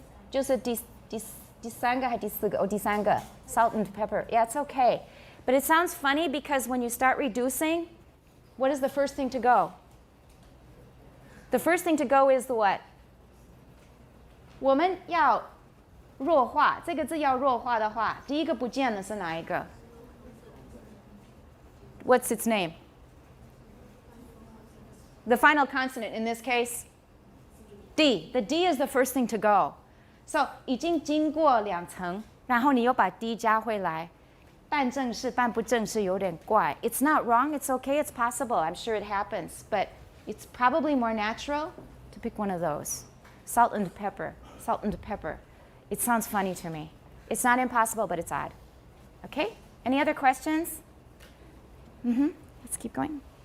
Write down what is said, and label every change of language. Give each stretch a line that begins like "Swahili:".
Chinese: 就是第三个还第四个？第三个
English: salt and pepper. Yeah, it's okay. But it sounds funny because when you start reducing, what is the first thing to go? The first thing to go is the what?
Chinese: 我们要弱化，这个字要弱化的话，第一个不见的是哪一个？
English: What's its name? The final consonant in this case? D. The D is the first thing to go.
Chinese: So 已经经过两层，然后你又把 D 加回来，半正式半不正式有点怪。
English: It's not wrong. It's okay. It's possible. I'm sure it happens, but it's probably more natural to pick one of those. Salt and pepper. salt and pepper. It sounds funny to me. It's not impossible, but it's odd. Okay? Any other questions? Let's keep going.